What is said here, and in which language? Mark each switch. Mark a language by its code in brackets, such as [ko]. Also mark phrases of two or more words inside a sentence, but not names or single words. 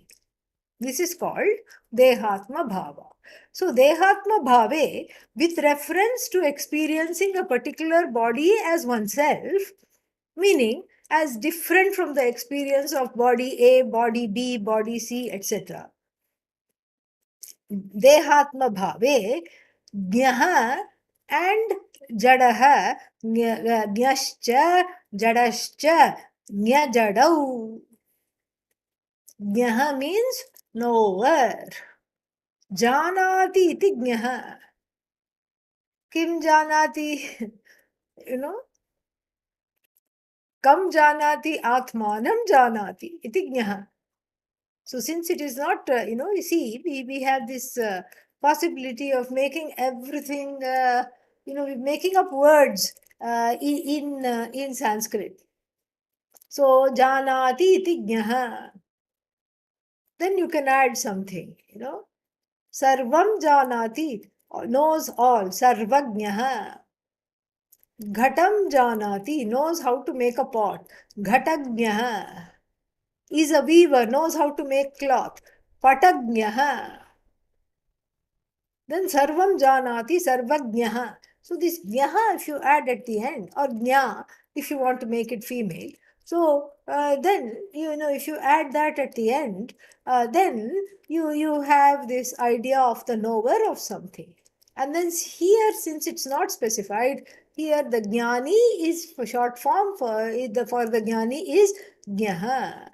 [en] This is called [sa] Dehatma Bhava. So Dehatma Bhave, [en] with reference to experiencing a particular body as oneself, meaning as different from the experience of body A, body B, body C, etc. [sa] Dehatma Bhave, Gyaha and Jadaha, Gyascha, Jadascha, Gyajadau. [en] Gyaha means knower. [sa] Janati iti Gyaha. Kim Janati? Kam Janati Atmanam Janati iti Gyaha. [en] So since it is not, you see, we have this possibility of making everything, making up words in Sanskrit. So, [sa] janati iti jnaha. [en] Then you can add something, [sa] Sarvam janati, [en] knows all, sarvajnaha. [sa] Ghatam janati, [en] knows how to make a pot, ghatagnaha. Is a weaver, knows how to make cloth, patagnaha. [sa] Then sarvam janati, sarvajnaha. [en] So this jnaha, if you add at the end, or jna, if you want to make it female. So then, if you add that at the end, then you have this idea of the knower of something. And then here, since it's not specified, here the Nyani is for short form for the Jnani is Jnaha.